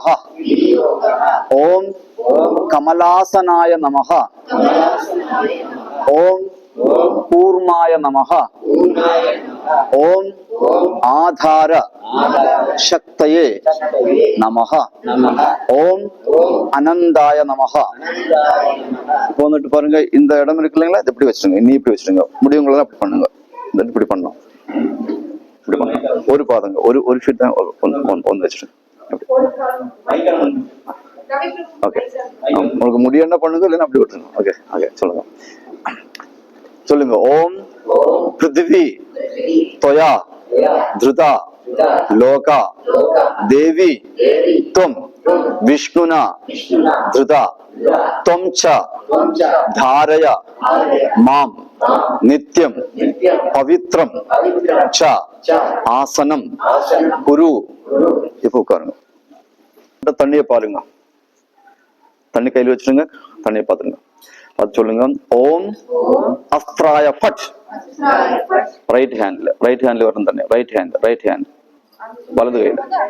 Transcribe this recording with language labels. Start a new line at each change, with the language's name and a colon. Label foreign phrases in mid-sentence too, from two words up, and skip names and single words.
Sanskrit: ओम कमलासनाय नमः। ओम कूर्माय नमः। ओम आधार शक्तये नमः। ओम अनंदाय नमः।
Tamil: இப்போ வந்துட்டு பாருங்க, இந்த இடம் இருக்கு இல்லைங்களா, இது இப்படி வச்சிருங்க, இன்னி இப்படி வச்சிருங்க, முடிவுங்களெல்லாம் அப்படி பண்ணுங்க, இப்படி பண்ணணும், இப்படி பண்ணுங்க, ஒரு பாதங்க, ஒரு ஃபீட் தான் ஒன்று வச்சிருங்க. ஓகே, உங்களுக்கு முடிய என்ன பண்ணுங்க, இல்லைன்னா அப்படி விட்டுருங்க. ஓகே ஓகே, சொல்லுங்க சொல்லுங்க.
Sanskrit: ओम् पृथ्वि त्वया धृता लोका देवी त्वं विष्णुना धृता त्वं च धारय मां नित्यं पवित्रं च आसनं कुरु.
Tamil: இப்போ உட்காருங்க, தண்ணியை பாருங்க, தண்ணி கையில் வச்சிருங்க, தண்ணியை பார்த்துருங்க, பார்த்து சொல்லுங்க.
Sanskrit: ओम् अस्त्राय फट्.
Tamil: ரைட் ஹேண்ட்ல வரும் தண்ணி,
English: right hand
Tamil: வலது கையில.